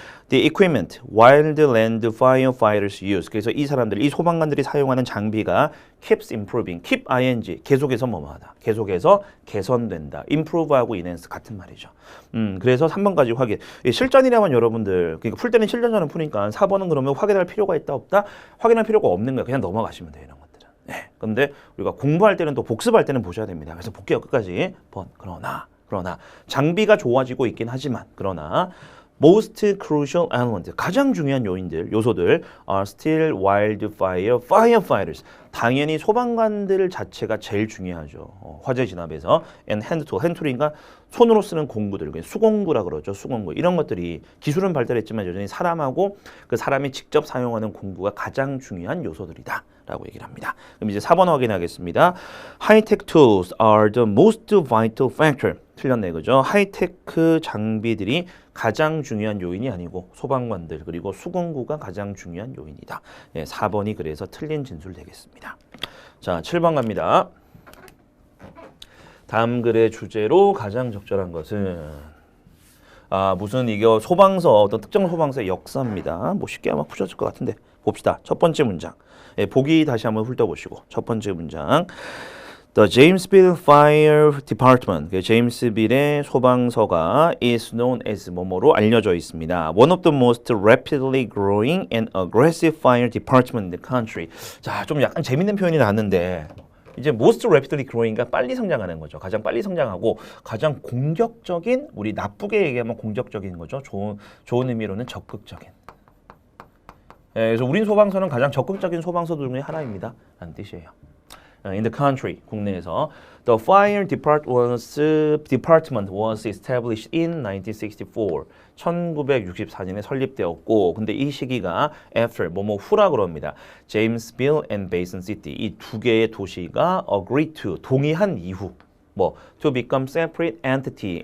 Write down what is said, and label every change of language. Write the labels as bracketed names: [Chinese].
[English] The equipment wildland firefighters use. [Korean] 그래서 이 사람들, 이 소방관들이 사용하는 장비가 [English] keeps improving. [Korean] keep ing 계속해서 뭐뭐하다. 계속해서 개선된다. improve하고 enhance 같은 말이죠. 그래서 3번까지 확인. 실전이라면 여러분들 그러니까 풀 때는 실전처럼 푸니까 4번은 그러면 확인할 필요가 있다 없다? 확인할 필요가 없는 거예요. 그냥 넘어가시면 돼요, 이런 것들은. 네. 근데 우리가 공부할 때는 또 복습할 때는 보셔야 됩니다. 그래서 볼게요, 끝까지. 그러나 장비가 좋아지고 있긴 하지만 그러나 [English] most crucial element [Korean] 가장 중요한 요소들 [English] are still wildfire firefighters. [Korean] 당연히 소방관들 자체가 제일 중요하죠. 화재 진압에서 and hand tool, hand tool인가 손으로 쓰는 공구들, 수공구라 그러죠. 수공구 이런 것들이 기술은 발달했지만 여전히 사람하고 그 사람이 직접 사용하는 공구가 가장 중요한 요소들이다. 라고 얘기를 합니다. 그럼 이제 4번 확인하겠습니다. [English] High-tech tools are the most vital factor. [Korean] 틀렸네, 그죠? 하이테크 장비들이 가장 중요한 요인이 아니고 소방관들 그리고 수공구가 가장 중요한 요인이다. 4번이 그래서 틀린 진술 되겠습니다. 자, 7번 갑니다. 다음 글의 주제로 가장 적절한 것은 무슨 이거 소방서 어떤 특정 소방서의 역사입니다. 뭐 쉽게 아마 푸셨을 것 같은데 봅시다. 첫 번째 문장. 보기 다시 한번 훑어보시고 첫 번째 문장. [English] The Jamesville Fire Department, [Korean] 제임스빌의 소방서가 [English] is known as [Korean] 뭐뭐로 알려져 있습니다. [English] One of the most rapidly growing and aggressive fire department in the country. [Korean] 자, 좀 약간 재밌는 표현이 나왔는데 이제 [English] most rapidly growing [Korean] 가 빨리 성장하는 거죠. 가장 빨리 성장하고 가장 공격적인, 우리 나쁘게 얘기하면 공격적인 거죠. 좋은 의미로는 적극적인. 그래서 우린 소방서는 가장 적극적인 소방서들 중에 하나입니다. 라는 뜻이에요. [English] In the country, [Korean] 국내에서 [English] the fire department was established in 1964. [Korean] 1964년에 설립되었고, 근데 이 시기가 after 뭐뭐 후라 그럽니다. [English] Jamesville and Basin City [Korean] 이 두 개의 도시가 [English] agreed to [Korean] 동의한 이후 [English] to become separate entity.